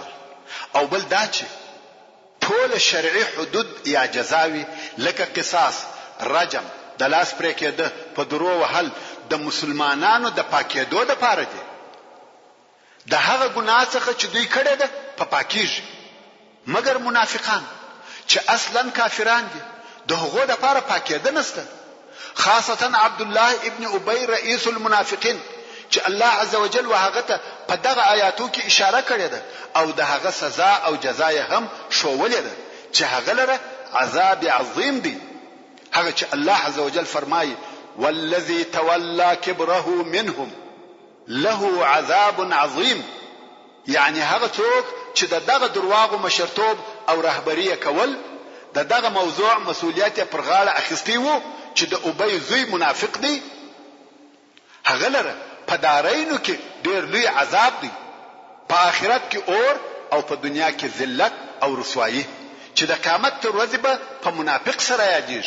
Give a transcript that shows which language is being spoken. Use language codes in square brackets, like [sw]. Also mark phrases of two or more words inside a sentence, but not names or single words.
[ps] او بل دا چې ټول شرعي حدود یا جزاوي لکه قصاص رجم د لاس پرې کېده په درو وهل د مسلمانانو د پاکېدو لپاره دي. د هغه ګناه څخه چې دوی کړی ده په پاکیږي مګر منافقان چې اصلا کافران دي د هغو لپاره پاکېده نشته. خاصتا عبد الله ابن ابي [ar] رئيس المنافقين [ps] چې الله [ar] عز وجل [ps] وهغه ته په دغه آیاتو کې اشاره کړې ده او د هغه سزا او جزا یې هم شوولې ده چې هغه لره [ar] عذاب عظیم [ps] دی. هغه چې الله [ar] عز وجل [ps] فرمایي [ar] والذي تولى كبره منهم له عذاب عظیم. [ps] یعنی هغه څوک چې دغه درواغو مشرتوب او رهبری کول دغه موضوع مسؤلیت پر غاړه اخیستی وو چې د ابی زوی منافق دی، هغه لره په دارینو کې ډیر لوی عذاب دی، په آخرت کې اور او په دنیا کې ذلت او رسوایی چې د قیامت تر ورځې به په منافق سره یادېږي.